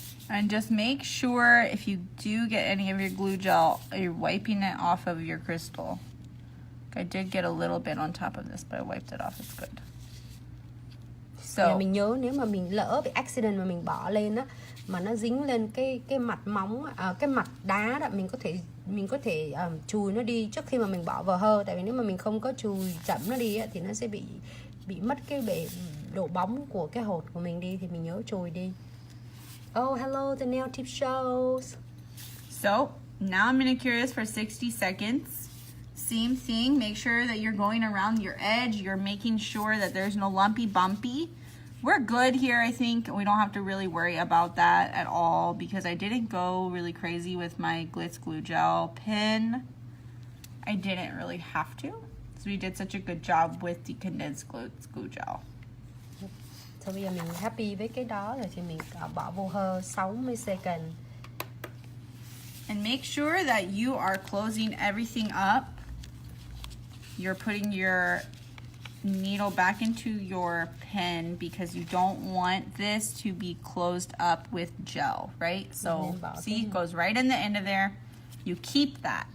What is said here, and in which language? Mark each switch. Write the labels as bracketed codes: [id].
[en] And just make sure if you do get any of your glue gel, you're wiping it off of your crystal. I did get a little bit on top of this, but I wiped it off, it's good. So, [vi] mình nhớ nếu mà mình lỡ bị accident mà mình bỏ lên á, mà nó dính lên cái mặt móng, cái mặt đá đó, mình có thể chùi nó đi trước khi mà mình bỏ vào hơ. Tại vì nếu mà mình không có chùi chậm nó đi á, thì nó sẽ bị mất cái độ bóng của cái hột của mình đi, thì mình nhớ chùi đi. [en] Oh, hello, the nail tip shows. So, now I'm gonna cure this for 60 seconds. Same thing, make sure that you're going around your edge, you're making sure that there's no lumpy bumpy. We're good here, I think. We don't have to really worry about that at all because I didn't go really crazy with my Glitz glue gel pen. I didn't really have to. So we did such a good job with the condensed glue gel. [vi] So bây giờ mình happy với cái đó rồi thì mình bỏ vô hơ 60 second. [en] And make sure that you are closing everything up. You're putting your needle back into your pen because you don't want this to be closed up with gel, right? So see, it goes right in the end of there. You keep that.